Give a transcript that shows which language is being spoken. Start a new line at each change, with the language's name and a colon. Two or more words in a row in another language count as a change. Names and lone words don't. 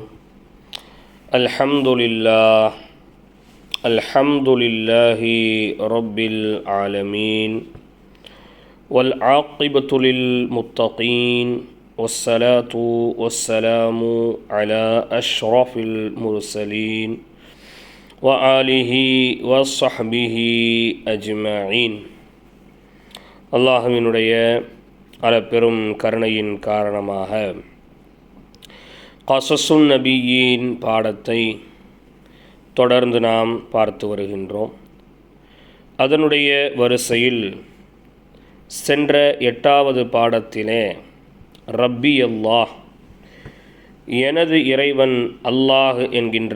Arabic: الحمد لله رب العالمين، والعاقبة للمتقين، والصلاة والسلام على أشرف المرسلين وآله وصحبه أجمعين.
Tamil: அல்லாஹ்வினுடைய அளப்பெரும் கருணையின் காரணமாக கஸஸுன் நபியின் பாடத்தை தொடர்ந்து நாம் பார்த்து வருகின்றோம். அதனுடைய வரிசையில் சென்ற 8வது பாடத்திலே
Arabic: ربي الله,
Tamil: எனது இறைவன் அல்லாஹ் என்கின்ற